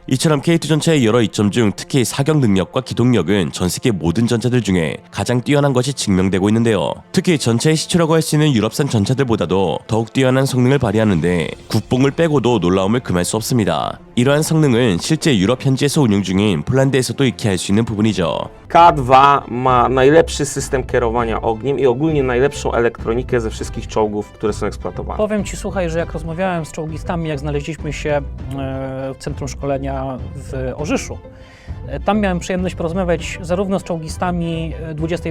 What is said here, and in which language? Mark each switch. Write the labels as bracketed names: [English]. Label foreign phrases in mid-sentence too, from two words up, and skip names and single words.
[Korean] 이처럼 K2 전차의 여러 이점 중 특히 사격 능력과 기동력은 전 세계 모든 전차들 중에 가장 뛰어난 것이 증명되고 있는데요. 특히 전차의 시초라고 할 수 있는 유럽산 전차들보다도 더욱 뛰어난 성능을 발휘하는데 국뽕을 빼고도 놀라움을 금할 수 없습니다. 이러한 성능은 실제 유럽 현지에서 운영 중인 폴란드에서도 익히 알 수 있는 부분이죠. [Polish] K2 ma najlepszy system kierowania ogniem i ogólnie najlepszą elektronikę ze wszystkich czołgów, które są eksploatowane. Powiem Ci, słuchaj, że jak rozmawiałem z czołgistami, jak znaleźliśmy się w centrum szkolenia w Orzyszu, tam miałem przyjemność porozmawiać zarówno z czołgistami 20.